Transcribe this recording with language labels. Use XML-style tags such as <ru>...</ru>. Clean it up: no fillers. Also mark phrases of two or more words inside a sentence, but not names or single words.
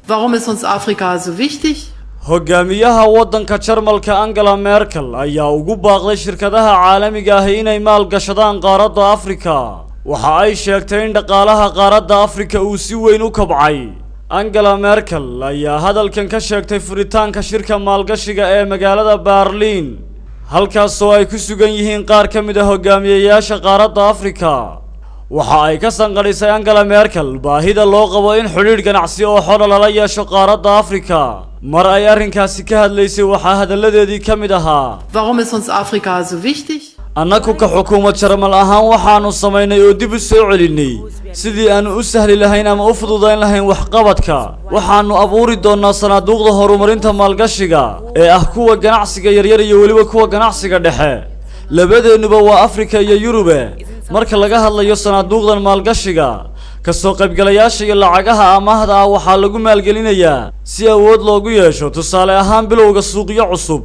<de>Warum ist uns Afrika so wichtig?</de> <so>hogaamiyaha waddanka Jarmalka Angela Merkel ayaa ugu baaqday shirkadaha caalamiga ah inay maalgashadaan qaaradda Afrika. Waxa ay sheegtay in dhaqaalaha qaaradda Afrika uu si weyn u kobcay. Angela Merkel ayaa hadalkan ka sheegtay furitaanka shirka maalgashiga ee magaalada Berlin, halkaas oo ay ku sugan yihiin qaar ka mid ah hogaamiyayaasha qaaradda Afrika. waxa ay ka sanqadhisay Angela Merkel baahida loo qabo in xiriir ganacsi oo xor lala yeesho qaaradda Afrika. mar ay arrinkaasi ka hadlaysay waxa hadalladeedii ka mid ahaa:</so> <de>Warum ist uns Afrika so wichtig?</de> <so>annagu ka xukuumad Jarmal ahaan waxaanu samaynay oo dib u soo celinay sidii aanu u sahli lahayn ama u fududayn lahayn waxqabadka. waxaanu abuuri doonaa sanaaduuqda horumarinta maalgashiga ee ah kuwa ganacsiga yaryar iyo weliba kuwa ganacsiga dhexe. labadeenuba waa Afrika iyo Yurube. marka laga hadlayo sanaaduuqdan maalgashiga, kasoo qaybgalayaasha iyo lacagaha amaahda ah waxaa lagu maalgelinayaa si awood loogu yeesho tusaale ahaan bilowga suuqyo cusub.</so>